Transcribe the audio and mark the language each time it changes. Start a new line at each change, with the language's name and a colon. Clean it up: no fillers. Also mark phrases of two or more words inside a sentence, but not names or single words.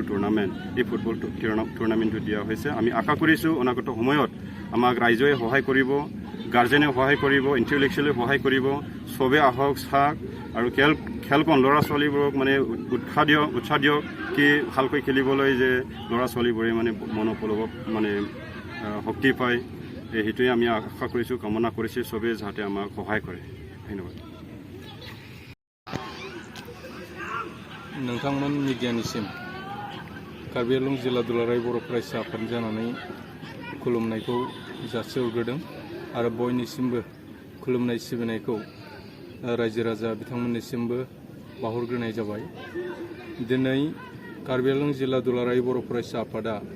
Assamese: টুৰ্ণামেণ্ট এই ফুটবল টুৰ্ণামেণ্টটো দিয়া হৈছে আমি আশা কৰিছোঁ অনাগত সময়ত আমাক ৰাইজে সহায় কৰিব গাৰ্জেনে সহায় কৰিব ইণ্টেলেকচুৱেলি সহায় কৰিব চবে আহক চাওক আৰু খেলখন ল'ৰা ছোৱালীবোৰক মানে উৎসাহ দিয়ক কি ভালকৈ খেলিবলৈ যে ল'ৰা ছোৱালীবোৰে মানে মনোবলক মানে শক্তি পায় সেইটোৱে আমি আশা কৰিছোঁ কামনা কৰিছোঁ চবেই যাতে আমাক সহায় কৰে ধন্যবাদ
Bodo: नोंथांमोन मिडियानिसिम कार्बि आंलं जिल्ला दुलाराय बर' फरायसा आफाद जानानै खुलुमनायखौ जासिहरग्रोदों आरो बयनिसिमबो खुलुमनाय सिबिनायखौ रायजो राजा बिथांमोननिसिमबो बावहरग्रोनाय जाबाय दिनै कार्बि आंलं जिल्ला दुलाराय बर' फरायसा आफादा